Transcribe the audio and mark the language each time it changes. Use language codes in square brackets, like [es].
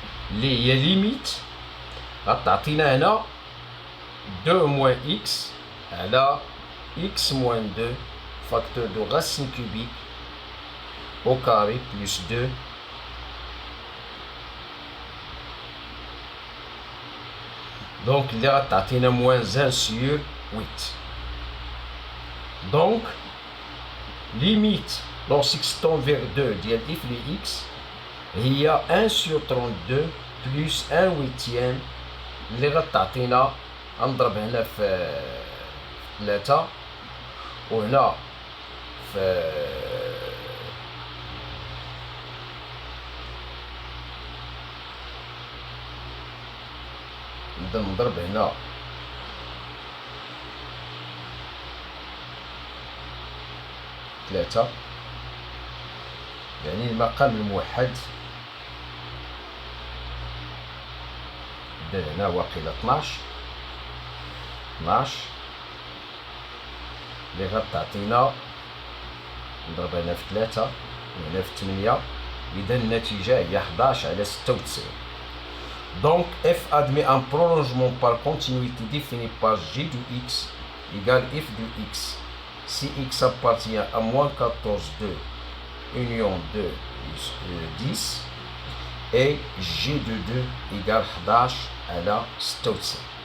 [ar] اللي هي ليميت غتعطينا هنا [fr] 2 moins x على x moins 2 facteur de racine cubique au carré plus 2 donc اللي غتعطينا moins 1 sur 8. Donc limite lorsque x tend vers 2 ديال f de x هي 1 sur 32 plus 1 huitième [ar] اللي غتعطينا غنضرب هنا في 3 وهنا في نبدا نضرب هنا ثلاثة، يعني المقام الموحد نبدا هنا واقيلا 12 اللي غتعطينا نضرب هنا في 3 وهنا في 8، إذا النتيجة هي 11 على 96. [fr] Donc f admet un prolongement par continuité défini par g de x égale f de x si x appartient à moins 14 de union de 10 et g de 2 égale 11 على 96.